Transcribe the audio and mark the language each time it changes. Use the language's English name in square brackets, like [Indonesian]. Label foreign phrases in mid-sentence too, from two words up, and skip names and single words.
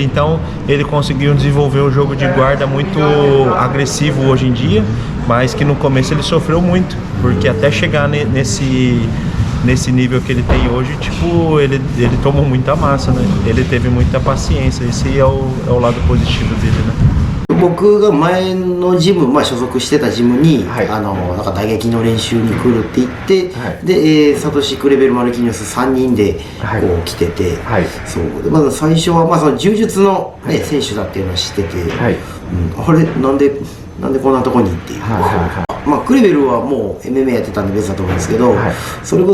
[Portuguese] Então ele conseguiu desenvolver um jogo de guarda muito agressivo hoje em dia, mas que no começo ele sofreu muito, porque até chegar nesse nível que ele tem hoje, tipo, ele tomou muita massa, né? Ele teve muita paciência, esse é o lado positivo dele, né? [Japanese] 僕が前のジム、所属してたジムに、なんか打撃の練習に来るって言って、で、サトシ・クレベル・マルキニョス3人でこう来てて、そうでまず最初は、その柔術の、ね、選手だっていうのは知ってて、あれなんでこんなとこにっていう、クレベルはもう MMA やってたんで別だと思うんですけど、それこ